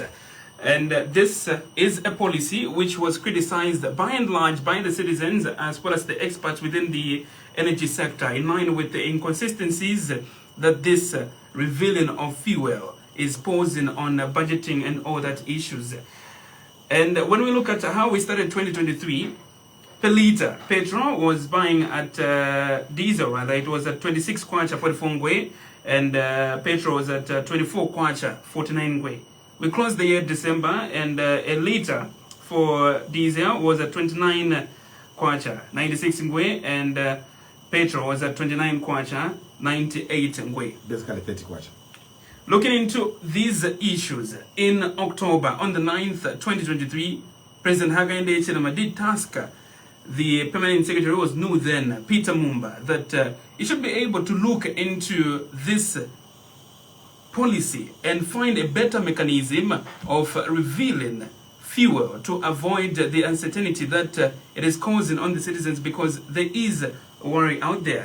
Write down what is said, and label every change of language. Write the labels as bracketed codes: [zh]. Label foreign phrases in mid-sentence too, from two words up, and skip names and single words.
[en] And this is a policy which was criticized by and large by the citizens as well as the experts within the energy sector, in line with the inconsistencies that this revealing of fuel is posing on budgeting and all that issues. And when we look at how we started 2023, per liter, petrol was buying at diesel, rather, it was at 26 kwacha 44 ngwe, and petrol was at 24 kwacha 49 ngwe. We closed the year December, and a liter for diesel was at 29 kwacha 96 ngwe, and Petrol was at 29 kwacha, 98 ngwe. Basically 30 kwacha. Looking into these issues, in October, on the 9th, 2023, President Hakainde Hichilema did task the permanent secretary, who was new then, Peter Mumba, that he should be able to look into this policy and find a better mechanism of revealing fuel to avoid the uncertainty that it is causing on the citizens, because there is worry out there.